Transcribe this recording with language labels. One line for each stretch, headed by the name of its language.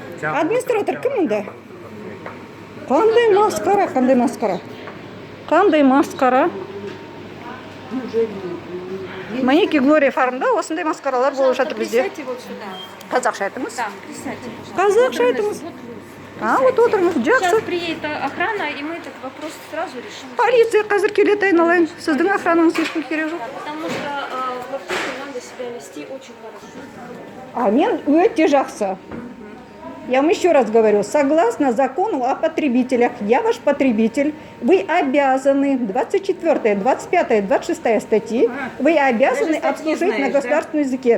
Kazakh: Администратор кім мұнда? Қандай масқара, қандай масқара. Қандай масқара. Мінекей Глория фармда осындай масқаралар болып жатыр бізде.
Russian: Присядьте вот сюда.
Kazakh: Қазақша айтыңыз.
Russian: Да, присядьте, пожалуйста.
Kazakh: Қазақша айтыңыз. А, вот отырыңыз,
Russian: Сейчас
Kazakh: жақсы.
Russian: приедет охрана, и мы этот вопрос сразу решим.
Kazakh: Полиция қазір келеді, айналайын. Сіздің охранаңыз ешкім керек жоқ.
Russian: Потому что в аптеке надо себя вести очень хорошо.
Kazakh: А мен өте жақсы.
Russian: Я вам еще раз говорю, согласно закону о потребителях, я ваш потребитель, вы обязаны, 24, 25, 26 статьи, вы обязаны обслужить на государственном языке.